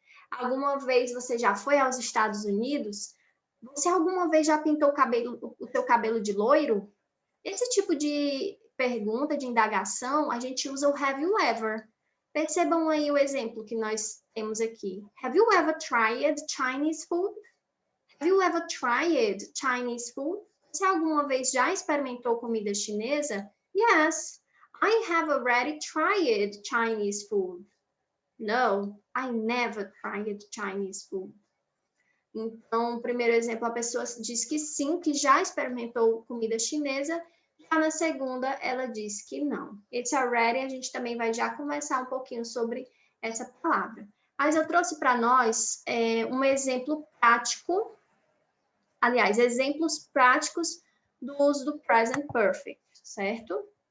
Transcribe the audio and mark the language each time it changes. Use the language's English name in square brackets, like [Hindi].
[Portuguese] Alguma vez você já foi aos Estados Unidos? Você alguma vez já pintou o seu cabelo de loiro? Esse tipo de pergunta, de indagação, a gente usa o [English] have you ever. [Portuguese] Percebam aí o exemplo que nós temos aqui. [English] Have you ever tried Chinese food? Have you ever tried Chinese food? [Portuguese] Você alguma vez já experimentou comida chinesa? [English] Yes, I have already tried Chinese food. No, I never tried Chinese food. [Portuguese] Então, o primeiro exemplo, a pessoa diz que sim, que já experimentou comida chinesa. Já na segunda, ela diz que não. [English] It's already, [Portuguese] a gente também vai já conversar um pouquinho sobre essa palavra. Mas eu trouxe para nós um exemplo prático, aliás, exemplos práticos do uso do present perfect, certo?